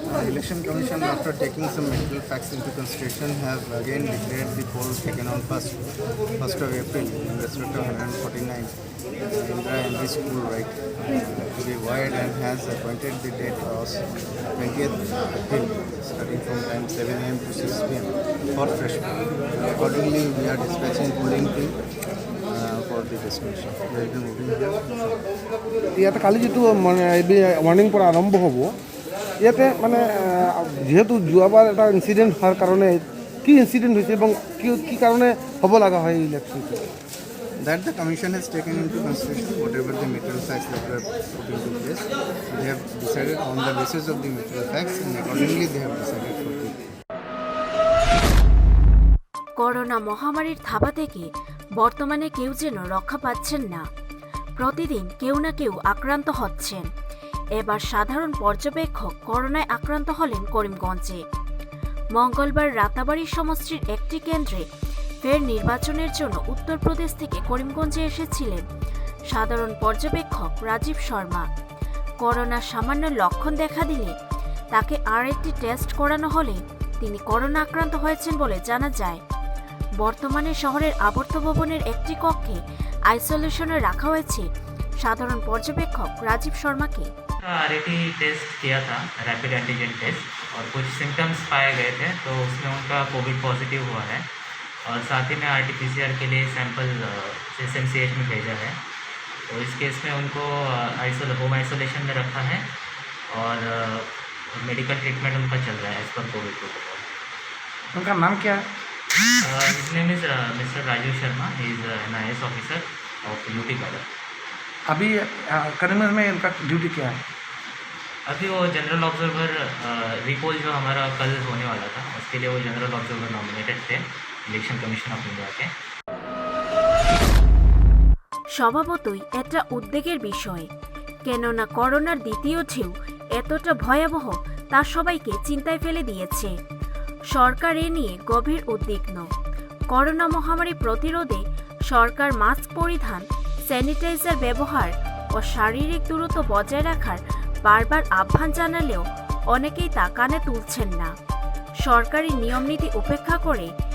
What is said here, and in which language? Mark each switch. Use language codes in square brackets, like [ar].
[en] Election Commission, after taking some material facts into consideration, have again declared the poll taken on 1st of April in respect of 149 Indira MV School right to be void, and has appointed the date as 20th April starting from time 7 am to 6 pm for fresh poll. Accordingly, we are dispatching polling team for the destination. We will be moving here. [as] ইয়াতে কালি যিটো মানে morning পৰা আৰম্ভ হ'ব ইয়াতে মানে যেহেতু যোৱাবাৰ এটা ইনসিডেন্ট হোৱাৰ কাৰণে কি ইনসিডেন্ট হৈছে এবং কি কাৰণে হ'ব লগা হয় ইলেকশ্যনটো [en] That the commission has taken into consideration whatever the material facts that were put into place. They have decided on the basis of the material facts, and accordingly they have decided for the. [bn] Corona মহামারীর থাবা থেকে বর্তমানে কেউ যেন রক্ষা পাচ্ছেন না। প্রতিদিন কেউ না কেউ আক্রান্ত হচ্ছেন। এবার সাধারণ পর্যবেক্ষক করোনায় আক্রান্ত হলেন করিমগঞ্জে। মঙ্গলবার রাতাবাড়ি সমষ্টির একটি কেন্দ্রে ফের নির্বাচনের জন্য উত্তরপ্রদেশ থেকে করিমগঞ্জে এসেছিলেন সাধারণ পর্যবেক্ষক রাজীব শর্মা। করোনার সামান্য লক্ষণ দেখা দিলে তাকে আর একটি টেস্ট করানো হলে তিনি করোনা আক্রান্ত হয়েছেন বলে জানা যায়। বর্তমানে শহরের আবর্ত ভবনের একটি কক্ষে আইসোলেশনে রাখা হয়েছে সাধারণ পর্যবেক্ষক রাজীব শর্মাকে। [hi] आरएटी टेस्ट किया था, रैपिड एंटीजन टेस्ट, और कुछ सिम्टम्स पाए गए थे, तो उसमें उनका कोविड पॉजिटिव हुआ है। और साथ ही में आरटीपीसीआर के लिए सैंपल एसएमसीएच में भेजा है। तो इस केस में उनको होम आइसोलेशन में रखा है और मेडिकल ट्रीटमेंट उनका चल रहा है एज पर कोविड प्रोटोकॉल। उनका नाम क्या है? [en] His name is mister Rajiv Sharma. He is an IAS officer of UT cadre. [hi] अभी करीमगंज में इनका ड्यूटी क्या है? अभी वो जनरल ऑब्जर्वर रिपोल जो हमारा कल होने वाला था, उसके लिए वो जनरल ऑब्जर्वर नॉमिनेटेड थे इलेक्शन कमीशन ऑफ इंडिया के। [bn] স্বভাবতই এটা উদ্বেগের বিষয়, কেননা করোনার দ্বিতীয় ঢেউ এতটা ভয়াবহ তা সবাইকে চিন্তায় ফেলে দিয়েছে। সরকার এ নিয়ে গভীর উদ্বিগ্ন। করোনা মহামারী প্রতিরোধে সরকার মাস্ক পরিধান, স্যানিটাইজার ব্যবহার ও শারীরিক দূরত্ব বজায় রাখার বারবার আহ্বান জানালেও অনেকেই তা কানে তুলছেন না। সরকারি নিয়মনীতি উপেক্ষা করে